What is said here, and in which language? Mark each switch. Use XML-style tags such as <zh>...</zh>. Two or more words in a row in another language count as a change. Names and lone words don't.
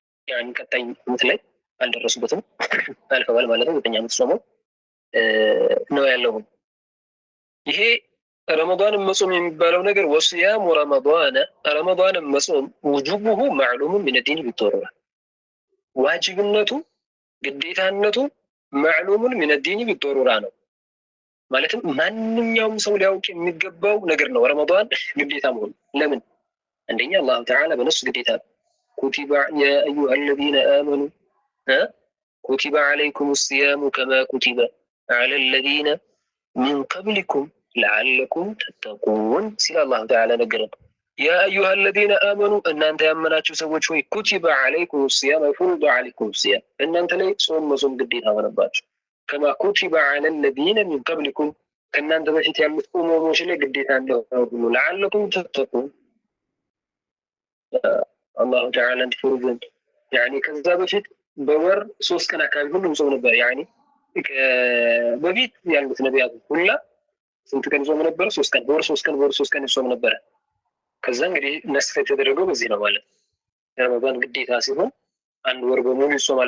<am>يعني ቀጣይ ዓመት ላይ አልደረሱበትም አልፈዋል ማለት ነው። 9 ዓመት ጾመው ነው ያለው። ይሄ ረመዳን መጾም የሚባለው ነገር</am> <ar>وصيام رمضان</ar> <am>መጾም</am> <ar>وجوبه معلوم من الدين بالضرورة</ar> <am>ዋጅብነቱ ግዴታነቱ</am> <ar>معلوم من الدين بالضرورة</ar> <am>ነው። ማለትም ማንኛውም ሰው ሊያውቅ የሚገባው ነገር ነው ረመዳን ግዴታ መሆኑ። ለምን? አንደኛ አላህ ተዓላ በነሱ ግዴታ</am> <ar>كتب يا أيها الذين آمنوا ኩቲበ عليكم الصيام كما كتب على الذين من قبلكم لعلكم تتقون</ar> <am>ሲል አላህ ተዓላ ነገረን።</am> <ar>يا أيها الذين آمنوا</ar> <am>እናንተ ያመናችሁ ሰዎች ሆይ</am> <ar>ኩቲበ عليكم الصيام فرض عليكم الصيام</ar> <am>እናንተ ላይ ጾም መጾም ግዴታ ሆነባችሁ</am> <ar>كما كتب على الذين من قبلكم</ar> <am>ከእናንተ በፊት ያሉት ኡመሞች ላይ ግዴታ እንደሆነ</am> <ar>لعلكم تتقون</ar> <am>አላህ ተዓላ እንዲፈሩን يعني ከዛ በፊት በወር 3 ቀን አካባቢ ሁሉም ጾም ነበር። يعني በፊት ያሉት ነቢያት ሁላ ስንት ቀን ጾም ነበር? 3 ቀን በወር 3 ቀን ጾም ነበር። ከዛ እንግዲህ ነስፈ የተደረገው በዚህ ነው ማለት ረመዳን ግዴታ ሲሆን አንድ ወር በሙሉ ይጾማል</am>